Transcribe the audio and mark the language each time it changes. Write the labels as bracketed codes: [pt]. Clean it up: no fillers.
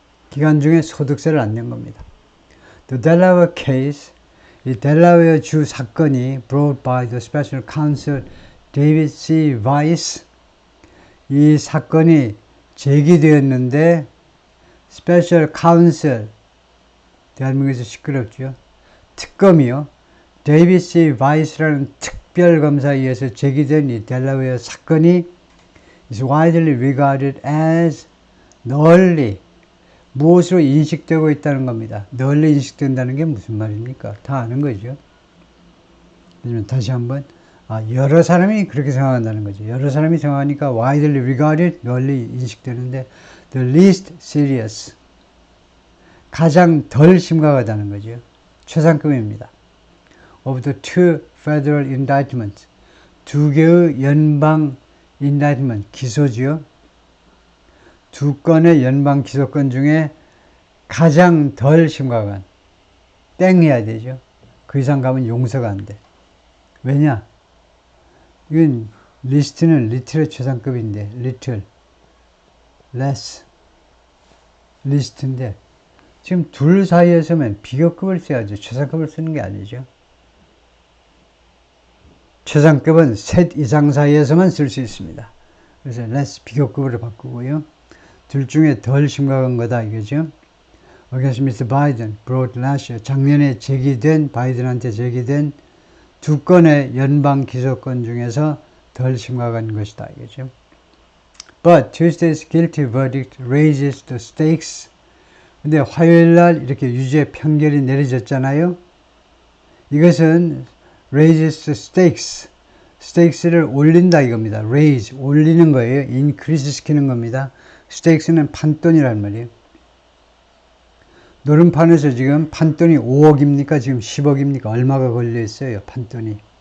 [ko] 기간 중에 소득세를 안 낸 겁니다. [en] The Delaware case, [ko] 이 델라웨어 주 사건이 [en] brought by the Special Counsel David C. [ko] Weiss, 이 사건이 제기되었는데 Special Counsel, 대한민국에서 시끄럽죠. 특검이요. 데이비드 C. 바이스라는 특별검사에 의해서 제기된 이 델라웨어 사건이 [en] is widely regarded as [ko] 널리 무엇으로 인식되고 있다는 겁니다. 널리 인식된다는 게 무슨 말입니까? 다 아는 거죠. 그러면 다시 한번 여러 사람이 그렇게 생각한다는 거죠. 여러 사람이 생각하니까 [en] widely regarded [ko] 널리 인식되는데 [en] the least serious [ko] 가장 덜 심각하다는 거죠. 최상급입니다. [en] of the two federal indictments [ko] 두 개의 연방 indictment 기소지요. 두 건의 연방 기소권 중에 가장 덜 심각한 땡 해야 되죠. 그 이상 가면 용서가 안 돼. 왜냐? 이건 리스트는 리틀의 최상급인데 little, less 리스트인데 지금 둘 사이에 서면 비교급을 써야죠. 최상급을 쓰는 게 아니죠. 최상급은 셋 이상 사이에서만 쓸 수 있습니다. 그래서 less 비교급으로 바꾸고요. 둘 중에 덜 심각한 거다 이거죠. [en] Against Mr. Biden brought last year. [ko] 작년에 제기된 바이든한테 제기된 2건의 연방 기소권 중에서 덜 심각한 것이다 이거죠. [en] But Tuesday's guilty verdict raises the stakes. [ko] 근데 화요일 날 이렇게 유죄 판결이 내려졌잖아요. 이것은 [en] raises the stakes. [ko] stakes를 올린다 이겁니다. raise, 올리는 거예요. increase 시키는 겁니다. stakes는 판돈이란 말이에요. 노름판에서 지금 판돈이 5억입니까? 지금 10억입니까? 얼마가 걸려 있어요, 판돈이.